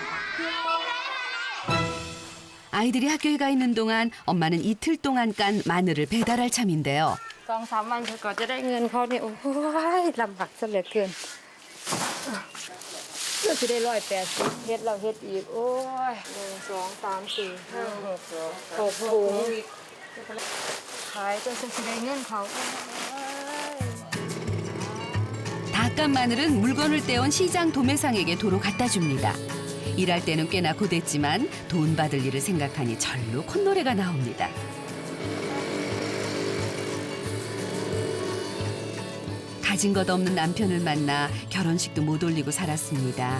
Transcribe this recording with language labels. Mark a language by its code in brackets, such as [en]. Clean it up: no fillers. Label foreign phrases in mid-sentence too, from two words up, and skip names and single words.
[ko] 아이들이 학교에 가 있는 동안 엄마는 이틀 동안 깐 마늘을 배달할 참인데요. [th] 2-3 วันก่อนจะได้เงินเขาเนี่ยโอ้ยลำบากซะเหลือเกินก็จะได้180เฮ็ดเราเฮ็ดอีกโอ้ย1 2 3 4 5 6ถุงขายจนจะได้เงินเขา [ko] 다 깐 마늘은 물건을 떼온 시장 도매상에게 도로 갖다 줍니다. 일할 때는 꽤나 고됐지만 돈 받을 일을 생각하니 절로 콧노래가 나옵니다. 가진 것 없는 남편을 만나 결혼식도 못 올리고 살았습니다.